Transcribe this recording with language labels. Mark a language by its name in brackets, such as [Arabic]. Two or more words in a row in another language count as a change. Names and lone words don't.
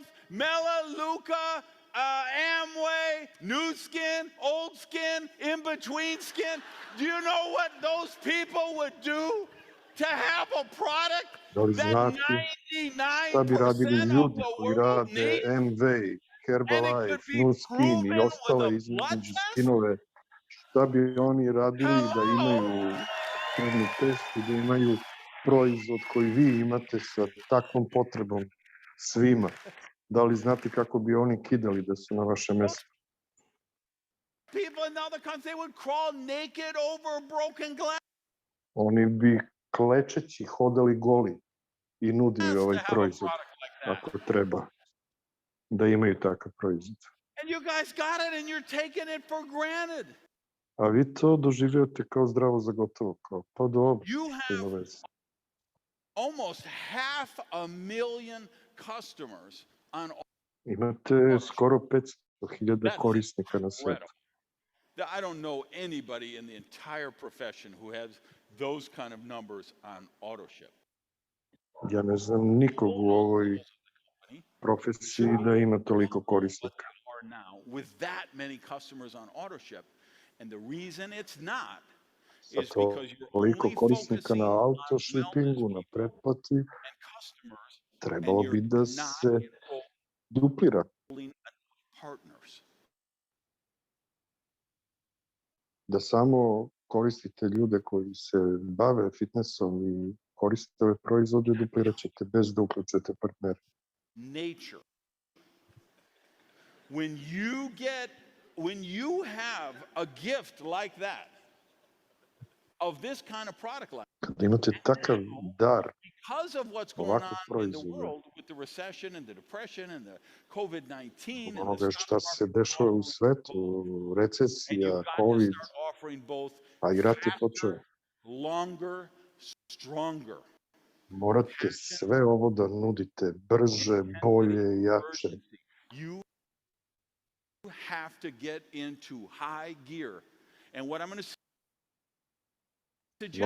[English] Melaleuca, Amway, New Skin, Old Skin, In Between Skin, do you know what those people would do to have a product that 99% [Serbian] šta bi radili [English] of [Serbian] ljudi [English] the [Serbian] koji [English] world [Serbian] rade [English] needs? [Serbian] Amway, [English] And it could [Serbian] Herbalife, [English] be [Serbian] New Skin i [English] proven with [Serbian] ostale [English] a blood [Serbian] između [English] test? [Serbian] skinove, šta bi oni radili da [English] Hello? [Serbian] imaju krvni test i da imaju proizvod koji vi imate sa takvom potrebom svima? Da li znate kako bi oni kidali da su na vašem mestu? [English] People in other countries, they would crawl naked over broken glass [Serbian] Oni bi klečeći hodali goli i nudili [English] to [Serbian] ovaj [English] have a [Serbian] proizvod, [English] product like that. [Serbian] ako treba da imaju takav proizvod. [English] And you guys got it and you're taking it for granted. [Serbian] A vi to doživljavate kao zdravo za gotovo, kao pa dobro, [English] You [Serbian] što ima [English] have [Serbian] veze. [English] almost 500,000 customers on [Serbian] Imate skoro 500.000 korisnika na svetu. [English] incredible. I don't know anybody in the entire profession who has those kind of numbers on AutoShip. [Serbian] Ja ne znam nikog u ovoj profesiji da ima toliko korisnika. [English] Are now with that many customers on AutoShip, and the reason it's not [Serbian] Sa [English] is because you're [Serbian] toliko [English] only [Serbian] korisnika [English] focusing [Serbian] na [English] on [Serbian] autoshippingu, na pretplati, [English] and customers, and [Serbian] trebalo bi [English] you're [Serbian] da [English] not [Serbian] se duplira. [English] enrolling partners. [Serbian] Da samo koristite ljude koji se bave fitnessom i koriste ove proizvode, duplirat ćete bez da uključujete partnere. [English] Nature. When you have a gift like that, of this kind of product line, [Serbian] Kada imate takav dar [English] because of what's going [Serbian] ovakvog [English] on in the [Serbian] proizvoda, [English] world with the recession and the depression and the COVID-19 and [Serbian] onoga [English] the [Serbian] šta [English] stock [Serbian] se dešava u svetu, [English] and you [Serbian] recesija, [English] got to [Serbian] COVID, [English] start offering both [Serbian] a i rat je [English] faster, [Serbian] počeo. [English] longer, stronger. [Serbian] Morate sve ovo da nudite brže, bolje, jače. [English] You have to get into high gear. And what I'm going to suggest